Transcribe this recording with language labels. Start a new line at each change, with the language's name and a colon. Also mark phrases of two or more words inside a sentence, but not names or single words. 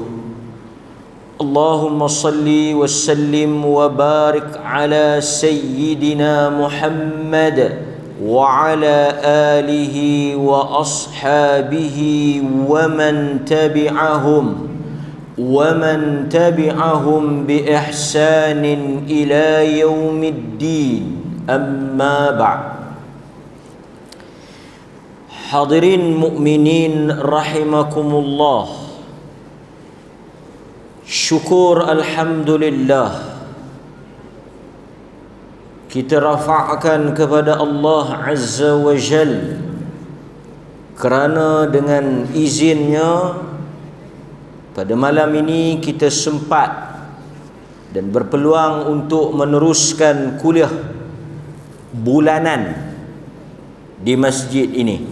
Arabic: اللهم صل وسلم وبارك على سيدنا محمد وعلى آله وأصحابه ومن تبعهم بإحسان إلى يوم الدين. أما بعد. حاضرين مؤمنين رحمكم الله.
Malay: Syukur alhamdulillah kita rafa'kan kepada Allah
Arabic: عز وجل
Malay: kerana dengan izinnya pada malam ini kita sempat dan berpeluang untuk meneruskan kuliah bulanan di masjid ini.